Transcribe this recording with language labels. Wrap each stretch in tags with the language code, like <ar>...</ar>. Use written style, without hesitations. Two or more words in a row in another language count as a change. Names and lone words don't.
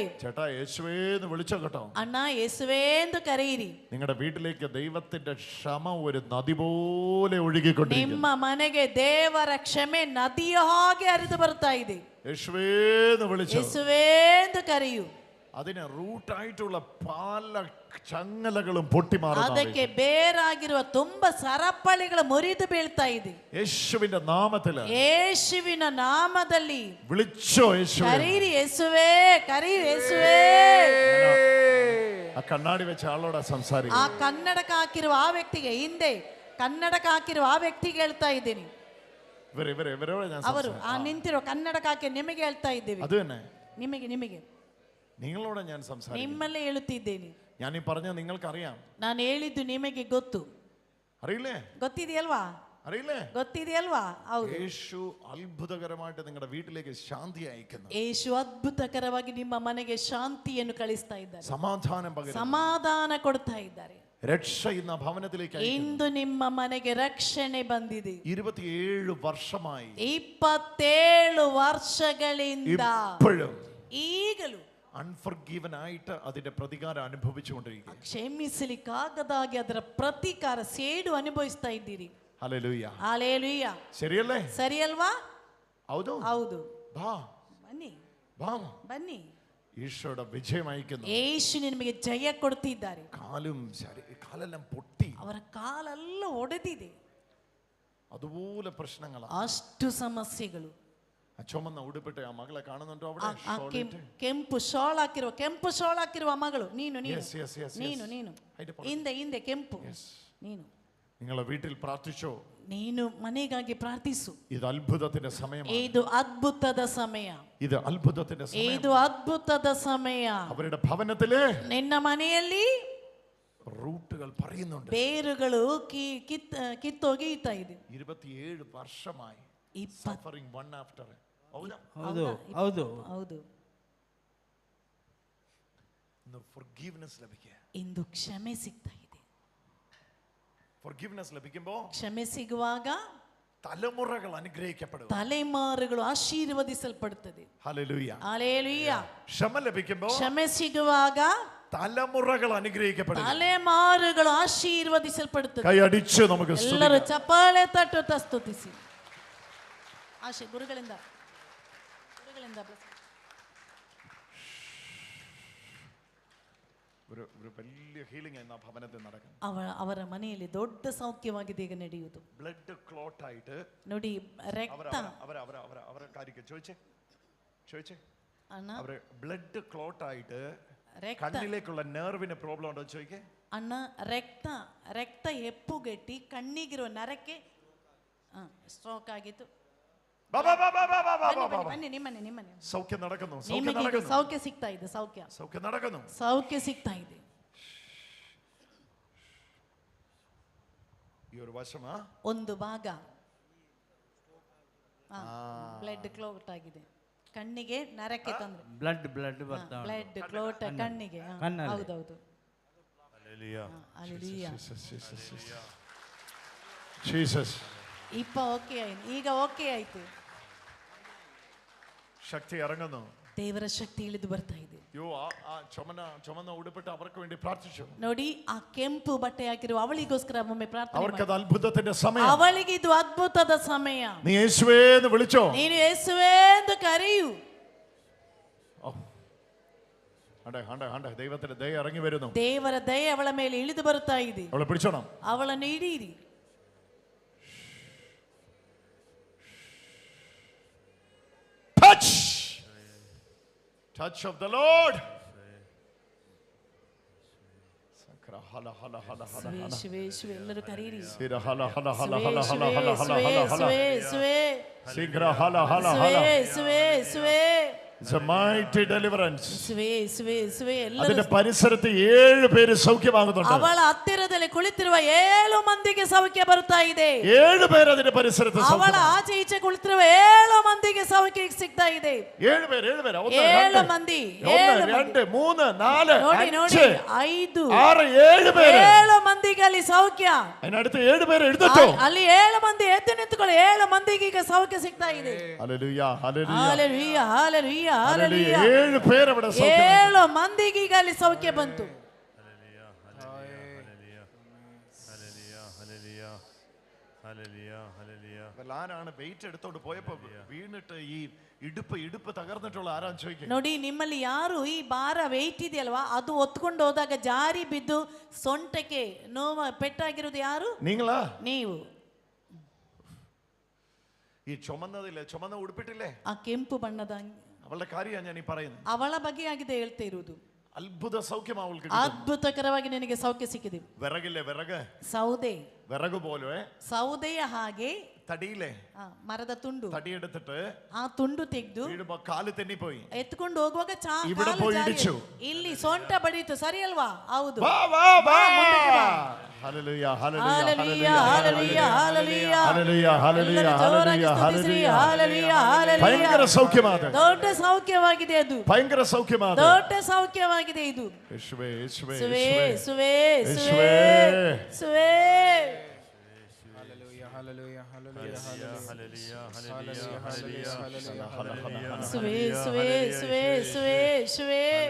<ml>ചേട്ടാ യേശുവേന്ന് വിളിച്ചോ കേട്ടോ.</ml> <kn>ಅಣ್ಣ ಯೇಸುವೇ ಎಂದು ಕರೆಯಿರಿ.</kn> <ml>നിങ്ങളുടെ വീട്ടിലേക്ക് ദൈവത്തിന്റെ ക്ഷമ ഒരു നദി പോലെ ഒഴുകിക്കൊണ്ടിരിക്കുന്നു.</ml> <kn>ನಿಮ್ಮ ಮನೆಗೆ ದೇವರ ಕ್ಷಮೆ ನದಿಯ ಹಾಗೆ ಹರಿದು ಬರ್ತಾ ಇದೆ.</kn> <ml>യേശുവേന്ന് വിളിച്ചോ.</ml> <kn>ಯೇಸುವೇ ಎಂದು ಕರೆಯು.</kn> <ml>അതിന് റൂട്ടായിട്ടുള്ള പല ചങ്ങലകളും പൊട്ടിമാറുന്നു.</ml> <kn>ಅದಕ್ಕೆ ಬೇರಾಗಿರುವ ತುಂಬಾ ಸರಪಳಿಗಳು ಮುರಿದು ಬೀಳ್ತಾ ಇದೆ.</kn> <ml>യേശുവിന്റെ നാമത്തില്</ml> <kn>ಯೇಸುವಿನ ನಾಮದಲ್ಲಿ</kn> <ml>വിളിച്ചോ യേശുവേ.</ml> <kn>ಕರೀರಿ ಯೇಸುವೇ, ಕರೀರಿ ಯೇಸುವೇ.</kn> <ml>ആ കണ്ണാടി വെച്ച ആളോടാ സംസാരിക്കും.</ml> <kn>ಆ ಕನ್ನಡಕ ಹಾಕಿರುವ ಆ ವ್ಯಕ್ತಿಗೆ, ಹಿಂದೆ ಕನ್ನಡಕ ಹಾಕಿರುವ ಆ ವ್ಯಕ್ತಿಗೆ ಹೇಳ್ತಾ ಇದ್ದೀನಿ.</kn> <ml>ഇവരോട് ഞാൻ</ml> <kn>ಅವರು ಆ ನಿಂತಿರೋ ಕನ್ನಡಕ ಹಾಕಿ ನಿಮಗೆ ಹೇಳ್ತಾ ಇದ್ದೇವೆ.</kn> <ml>അത് തന്നെ</ml> <kn>ನಿಮಗೆ</kn> <ml>നിങ്ങളോട് ഞാൻ സംസാരിക്കും.</ml> <kn>ನಿಮ್ಮಲ್ಲೇ ಹೇಳುತ್ತಿದ್ದೇನೆ.</kn> <ml>ഞാൻ ഈ പറഞ്ഞ നിങ്ങൾക്കറിയാം.</ml> <kn>ನಾನು ಹೇಳಿದ್ದು ನಿಮಗೆ ಗೊತ್ತು.</kn> <ml>അറിയില്ലേ?</ml> <kn>ಗೊತ್ತಿದೆಯಲ್ವಾ?</kn> <ml>അറിയില്ലേ?</ml> <kn>ಗೊತ್ತಿದೆಯಲ್ವಾ? ಹೌದು.</kn> <ml>യേശു അത്ഭുതകരമായിട്ട് നിങ്ങളുടെ വീട്ടിലേക്ക് ശാന്തി അയക്കുന്നു.</ml> <kn>ಯೇಸು ಅದ್ಭುತಕರವಾಗಿ ನಿಮ್ಮ ಮನೆಗೆ ಶಾಂತಿಯನ್ನು ಕಳಿಸ್ತಾ ಇದ್ದಾರೆ.</kn> <ml>സമാധാനം പകരുന്നു.</ml> <kn>ಸಮಾಧಾನ ಕೊಡ್ತಾ ಇದ್ದಾರೆ.</kn> <ml>രക്ഷ ഇന്ന് ആ ഭവനത്തിലേക്ക് അയക്കുന്നു.</ml> <kn>ಇಂದು ನಿಮ್ಮ ಮನೆಗೆ ರಕ್ಷಣೆ ಬಂದಿದೆ.</kn> <ml>27 വർഷമായി</ml> <kn>27 ವರ್ಷಗಳಿಂದ</kn> <ml>ഇപ്പോഴും</ml> <kn>ಈಗಲೂ</kn> <ml>അൺഫർഗീവൻ ആയിട്ട് അതിന്റെ പ്രതികാരം അനുഭവിച്ചുകൊണ്ടിരിക്കുക.</ml> <kn>ಕ್ಷಮಿಸಲಿಕ್ಕಾಗದಾಗಿ ಅದರ ಪ್ರತೀಕಾರ ಸೇಡು ಅನುಭವಿಸ್ತಾ ಇದ್ದೀರಿ.</kn> <ml>ഹല്ലേലൂയ.</ml> <kn>ಹಾಲೆಲೂಯ.</kn> <ml>ശരിയല്ലേ?</ml> <kn>ಸರಿ ಅಲ್ವಾ? ಹೌದು. ಹೌದು.</kn> <ml>വാ</ml> <kn>ಬನ್ನಿ</kn> <ml>വാ.</ml> <kn>ಬನ್ನಿ.</kn> <ml>ഈശോയുടെ വിജയം അയക്കുന്നു.</ml> <kn>ಯೇಸು ನಿಮಗೆ ಜಯ ಕೊಡ್ತಿದ್ದಾರೆ.</kn> <ml>കാലെല്ലാം പൊട്ടി,</ml> <kn>ಅವರ ಕಾಲೆಲ್ಲ ಒಡೆದಿದೆ.</kn> <ml>അതുപോലെ പ്രശ്നങ്ങളാണ്,</ml> <kn>ಅಷ್ಟು ಸಮಸ್ಯೆಗಳು.</kn> <ml>ചുമന്ന ഉടുപ്പിട്ട് ആ മകളെ കാണുന്നുണ്ടോ അവിടെ?</ml> <kn>ಕೆಂಪು ಶಾಲ್ ಹಾಕಿರುವ ಮಗಳು ನೀನು ಹಿಂದೆ ಕೆಂಪು ನೀನು.</kn> <ml>നിങ്ങളെ വീട്ടിൽ പ്രാർത്ഥിച്ചോ?</ml> <kn>ನೀನು ಮನೆಗಾಗಿ ಪ್ರಾರ್ಥಿಸು.</kn> <ml>ഇത് അത്ഭുതത്തിന്റെ സമയമാണ്.</ml> <kn>ಇದು ಅದ್ಭುತದ ಸಮಯ.</kn> <ml>ഇത് അത്ഭുതത്തിന്റെ സമയം.</ml> <kn>ಇದು ಅದ್ಭುತದ ಸಮಯ.</kn> <ml>അവരുടെ ഭവനത്തിലെ</ml> <kn>ನಿನ್ನ ಮನೆಯಲ್ಲಿ</kn> <ml>റൂട്ടുകൾ പറയുന്നുണ്ട്.</ml> <kn>ಬೇರುಗಳು ಕಿತ್ತೊಗೆಯುತ್ತಾ ಇದೆ.</kn> <en>27 വർഷമായി suffering one after.</en> <kn>ಹೌದು ಹೌದು ಹೌದು.</kn> <ml>ഇന്ന് forgiveness ലഭിക്കുക.</ml> <kn>ಇಂದು ಕ್ಷಮೆ ಸಿಗ್ತಾ ಇದೆ.</kn> <ml>forgiveness ലഭിക്കുമ്പോൾ</ml> <kn>ಕ್ಷಮೆ ಸಿಗುವಾಗ</kn> <ml>തലമുറകൾ അനുഗ്രഹിക്കപ്പെടും.</ml> <kn>ತಲೆಮಾರುಗಳು ಆಶೀರ್ವದಿಸಲ್ಪಡುತ್ತದೆ.</kn> <ml>ഹല്ലേലൂയ.</ml> <kn>ಹಲ್ಲೆಲೂಯ.</kn> <ml>ക്ഷമ ലഭിക്കുമ്പോൾ</ml> <kn>ಕ್ಷಮೆ ಸಿಗುವಾಗ</kn> <ml>തലമുറകൾ അനുഗ്രഹിക്കപ്പെടും.</ml> <kn>ತಲೆಮಾರುಗಳು ಆಶೀರ್ವದಿಸಲ್ಪಡುತ್ತದೆ.</kn> <ml>കൈ അടിച്ച് നമുക്ക്</ml> <kn>ಎಲ್ಲರೂ ಚಪ್ಪಾಳೆ ತಟ್ಟುತ್ತಾ ಸ್ತುತಿಸಿ. ಆಶೆ ಗುರುಗಳಿಂದ</kn> <ml>ഒരു വലിയ ഹീലിംഗ് ഇന്ന് ആ ഭവനത്തിൽ നടക്കുന്നു.</ml> <kn>ಅವರ ಮನೆಯಲ್ಲಿ ದೊಡ್ಡ ಸೌಖ್ಯವಾಗಿದೆ ಈಗ ನಡೆಯುವುದು.</kn> <en>blood clot</en> <ml>ആയിട്ട്</ml> <kn>ನೋಡಿ ರಕ್ತ</kn> <ml>അവരെ കാര്യಕ್ಕೆ ചോദിച്ചേ</ml> <kn>ಅಣ್ಣ</kn> <ml>അവരെ</ml> <en>blood clot</en> <ml>ആയിട്ട് കണ്ണിലേക്കുള്ള നെർവിന് പ്രോബ്ലം ഉണ്ടോ ചോദിക്കേ.</ml> <kn>ಅಣ್ಣ ರಕ್ತ ಹೆಪ್ಪುಗಟ್ಟಿ ಕಣ್ಣಿಗಿರುವ ನರಕ್ಕೆ ಸ್ಟ್ರೋಕ್ ಆಗಿತ್ತು. ಬನ್ನಿ ನಿಮ್ಮನೆ</kn> <ml>സൗഖ്യം നടക്കുന്നു.</ml> <kn>ಸೌಖ್ಯ ಸಿಗ್ತಾ ಇದೆ.</kn> <ml>സൗഖ്യം നടക്കുന്നു.</ml> <kn>ಸೌಖ್ಯ ಸಿಗ್ತಾ ಇದೆ.</kn> <ml>ഈ ഒരു വശമാ</ml> <kn>ಒಂದು ಭಾಗ</kn> <en>blood clot</en> <kn>ಆಗಿದೆ. ಕಣ್ಣಿಗೆ ನರಕ್ಕೆ ತಂದ್ರೆ ಬ್ಲಡ್ ಬರ್ತಾ</kn> <en>blood clot</en> <kn>ಕಣ್ಣಿಗೆ. ಹೌದೌದು. ಈಗ ಓಕೆ ಆಯ್ತು.</kn> <ml>ശക്തി ഇറങ്ങുന്നു.</ml> <kn>ದೇವರ ಶಕ್ತಿ ಇಳಿದು ಬರ್ತಾ ಇದೆ.</kn> <ml>ചുമന്ന ഉടുപ്പിട്ട് അവർക്ക് വേണ്ടി പ്രാർത്ഥിച്ചു.</ml> <kn>ನೋಡಿ ಆ ಕೆಂಪು ಬಟ್ಟೆ ಹಾಕಿರುವ ಅವಳಿಗೋಸ್ಕರ ಒಮ್ಮೆ ಪ್ರಾರ್ಥನೆ ಮಾಡಿ.</kn> <ml>അവർക്കത് അത്ഭുതത്തിന്റെ സമയം.</ml> <kn>ಅವಳಿಗೆ ಇದು ಅದ್ಭುತದ ಸಮಯ.</kn> <ml>നീ യേശുവേ എന്ന് വിളിച്ചോ?</ml> <kn>ನೀನು ಯೇಸುವೇ ಎಂದು ಕರೆಯು.</kn> <ml>ദൈവത്തിന്റെ ദയ ഇറങ്ങി വരുന്നു.</ml> <kn>ದೇವರ ದಯೆ ಅವಳ ಮೇಲೆ ಇಳಿದು ಬರುತ್ತಾ ಇದೆ.</kn> <ml>അവളെ പിടിച്ചോണം.</ml> <kn>ಅವಳನ್ನು ಹಿಡಿಯಿರಿ.</kn> <en>Touch of the Lord.</en> <kn>ಎಲ್ಲರೂ ಕರೀರಿ.</kn> <en>It's a mighty deliverance.</en> <ml>അതിന്റെ പരിസരത്ത് 7 പേര് സൗഖ്യമാകുന്നുണ്ട്.</ml> <kn>ಅವಳ ಹತ್ತಿರದಲ್ಲಿ ಕುಳಿತಿರುವ 7 ಮಂದಿಗೆ ಸೌಖ್ಯ ಬರ್ತಾ ಇದೆ.</kn> <ml>7 പേര് അതിന്റെ പരിസരത്ത്.</ml> <kn>ಅವಳ ಆಚೆ ಈಚೆ ಕುಳಿತಿರುವ 7 ಮಂದಿಗೆ ಸೌಖ್ಯ ಸಿಗ್ತಾ ಇದೆ.</kn> <ml>7 പേര്</ml> <kn>7 ಮಂದಿ 1 2 3 4 ನೋಡಿ 5</kn> <ml>6 7 പേര്</ml> <kn>7 ಮಂದಿಗೆ ಅಲ್ಲಿ ಸೌಖ್ಯ.</kn> <ml>അതിനടുത്ത് 7 പേര് എഴുന്നേറ്റോ.</ml> <kn>ಅಲ್ಲಿ 7 ಮಂದಿ ಎದ್ದು ನಿಂತುಕೊಳ್ಳಿ. 7 ಮಂದಿಗೆ ಈಗ ಸೌಖ್ಯ ಸಿಗ್ತಾ ಇದೆ.</kn> <ml>ഹല്ലേലൂയ ഹല്ലേലൂയ</ml> <kn>ಹಲ್ಲೆಲೂಯಾ ಹಲ್ಲೆಲೂಯಾ ಹಲ್ಲೆಲೂಯಾ.</kn> <ml>7 പേര് അവിടെ സൗഖ്യം.</ml> <kn>7 ಮಂದಿಗೆ ಈಗ ಅಲ್ಲಿ ಸೌಖ್ಯ ಬಂತು.</kn> <ml>ാണ് വെയിറ്റ് എടുത്തോണ്ട് പോയപ്പോ വീണിട്ട് ഈ ഇടുപ്പ് തകർന്നിട്ടുള്ള ആരാന്ന് ചോദിക്കും.</ml> <kn>ನೋಡಿ ನಿಮ್ಮಲ್ಲಿ ಯಾರು ಈ ಭಾರ ವೆಯ್ಟ್ ಇದೆಯಲ್ವಾ ಅದು ಒತ್ಕೊಂಡು ಹೋದಾಗ ಜಾರಿ ಬಿದ್ದು ಸೊಂಟಕ್ಕೆ ನೋವು ಪೆಟ್ಟಾಗಿರೋದು ಯಾರು?</kn> <ml>നിങ്ങളാ?</ml> <kn>ನೀವು.</kn> <ml>ഈ ചുമന്ന ഉടുപ്പിട്ടില്ലേ</ml> <kn>ಆ ಕೆಂಪು ಬಣ್ಣದ</kn> <ml>അവളുടെ കാര്യമാണ് ഞാൻ ഈ പറയുന്നത്.</ml> <kn>ಅವಳ ಬಗ್ಗೆ ಆಗಿದೆ ಹೇಳ್ತಾ ಇರುವುದು.</kn> <ml>അത്ഭുത സൗഖ്യം അവൾക്ക്.</ml> <kn>ಅದ್ಭುತಕರವಾಗಿ ನಿನಗೆ ಸೌಖ್ಯ ಸಿಕ್ಕಿದೆ.</kn> <ml>വിറകില്ലേ? വിറക്</ml> <kn>ಸೌದೆ</kn> <ml>വിറക് പോലെ</ml> <kn>ಸೌದೆಯ ಹಾಗೆ</kn> <ml>തടിയില്ലേ</ml> <kn>ಮರದ ತುಂಡು</kn> <ml>തടിയെടുത്തിട്ട്</ml> <kn>ಆ ತುಂಡು ತೆಗೆದು</kn> <ml>വീഴുമ്പോ കാല് തെന്നിപ്പോയി.</ml> <kn>ಎತ್ಕೊಂಡು ಹೋಗುವಾಗ</kn> <ml>ഇവിടെ പോയി ഇടിച്ചു.</ml> <kn>ಇಲ್ಲಿ ಸೊಂಟ ಬಡೀತು, ಸರಿ ಅಲ್ವಾ? ಹೌದು.</kn> <ml>വാ വാ വാ. ഹല്ലേലൂയ ഹല്ലേലൂയ ഹല്ലേലൂയ ഹല്ലേലൂയ ഹല്ലേലൂയ ഹല്ലേലൂയ ഹല്ലേലൂയ ഹല്ലേലൂയ ഹല്ലേലൂയ. ഭയങ്കര സൗഖ്യമാണ്.</ml> <kn>ದೊಡ್ಡ ಸೌಖ್ಯವಾಗಿದೆ ಅದು.</kn> <ml>ഭയങ്കര സൗഖ്യമാണ്.</ml> <kn>ದೊಡ್ಡ ಸೌಖ್ಯವಾಗಿದೆ ಇದು.</kn> <ml>യേശുവേ യേശുവേ</ml> <kn>ಸುವೇ ಸುವೇ</kn> <ml>യേശുവേ.</ml> <kn>ಸುವೇ ಸುವೇ.</kn> <ml>ഹല്ലേലൂയ ഹല്ലേലൂയ ഹല്ലേലൂയ</ml> <kn>ಸುವೇ ಸುವೇ ಸುವೇ ಸುವೇ ಸುವೇ.</kn>